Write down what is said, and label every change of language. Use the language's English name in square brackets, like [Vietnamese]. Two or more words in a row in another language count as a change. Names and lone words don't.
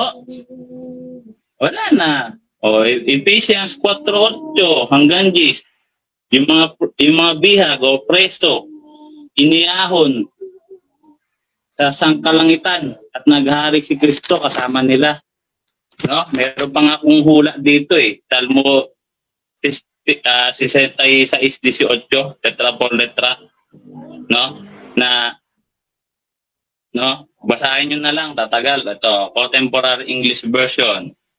[Filipino] Wala na. Ephesians 4:8 hanggang 10. Yung mga bihag o preso, iniahon sa sangkalangitan at naghari si Kristo kasama nila. No? Meron pa nga akong hula dito Salmo 66:18, [Spanish] letra por letra. [Filipino] No? Basahin nyo na lang, tatagal. Ito, Contemporary English Version.